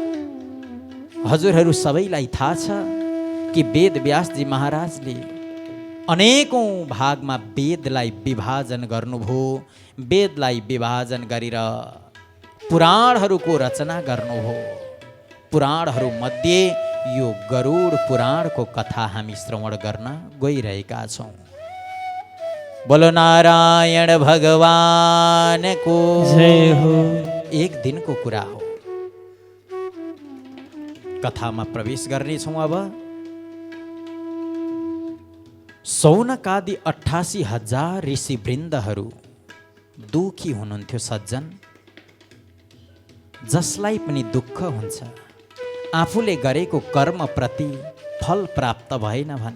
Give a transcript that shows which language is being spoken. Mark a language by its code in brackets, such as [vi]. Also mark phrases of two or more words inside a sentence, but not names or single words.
[ne] हजुरहरू सबैलाई थाहा छ कि वेद व्यासजी महाराजले अनेकौं भागमा वेदलाई विभाजन गर्नुभयो। वेदलाई विभाजन गरेर पुराणहरूको रचना गर्नुभयो। पुराणहरू मध्ये यो गरुड पुराणको कथा हामी श्रवण गर्न गइरहेका छौँ। [hi] बोलो नारायण भगवान को जय हो। [ne] एक दिनको कुरा हो। कथामा प्रवेश गर्नेछौँ। अब सौनकादि 88,000 ऋषिवृन्दहरू दुखी हुनुहुन्थ्यो। सज्जन, जसलाई पनि दुःख हुन्छ आफूले गरेको कर्मप्रति फल प्राप्त भएन भने।